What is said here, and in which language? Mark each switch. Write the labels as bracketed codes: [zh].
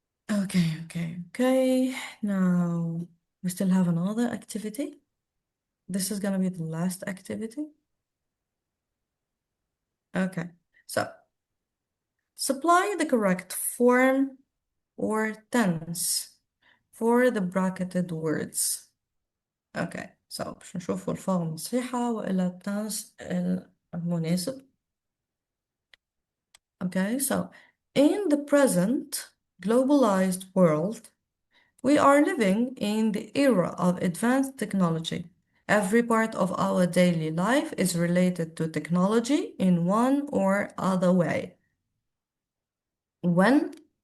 [en] Okay. Now, we still have another activity. This is gonna be the last activity. Okay, so supply the correct form or tense for the bracketed words. Okay, so [ar] باش نشوفوا الفورم الصحيحة وإلا التنس المناسب. [en] Okay, so in the present globalized world, we are living in the era of advanced technology. Every part of our daily life is related to technology in one or other way. When?